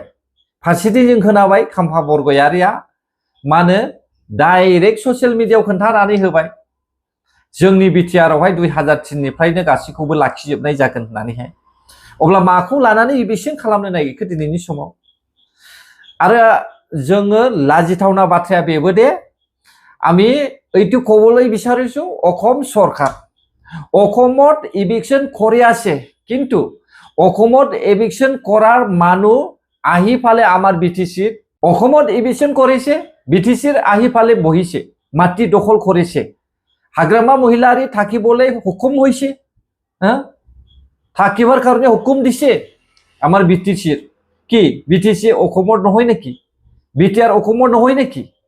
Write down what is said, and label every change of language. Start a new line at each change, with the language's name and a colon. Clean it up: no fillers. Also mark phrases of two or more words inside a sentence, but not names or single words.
Bodo: फारसेथिं जों खोनाबाय खाम्फा बरगयारिया मानो
English: direct social mediayao
Bodo: खोन्थानानै होबाय जोंनि BTR आवहाय 2003 निफ्रायनो गासैखौबो लाखिजोबनाय जागोन होननानैहाय। अब्ला माखौ लानानै इभिक्सन खालामनो नागिरखो दिनैनि समाव आरो जोङो लाजिथावना बाथ्राया बेबो दे
Assamese: আমি এইটো ক'বলৈ বিচাৰিছো অসম চৰকাৰ অসমত ইভিকশ্যন কৰি আছে কিন্তু অসমত ইভিকশ্যন কৰাৰ মানুহ আহি ফালে আমাৰ BTCত অসমত ইভিকশ্যন কৰিছে BTCৰ আহি ফালে বহিছে মাটি দখল কৰিছে হাগ্ৰামা মহিলাৰী থাকিবলৈ হুকুম হৈছে থাকিবৰ কাৰণে হুকুম দিছে আমাৰ BTCৰ কি BTC অসমৰ নহয় নেকি BTR অসমৰ নহয় নেকি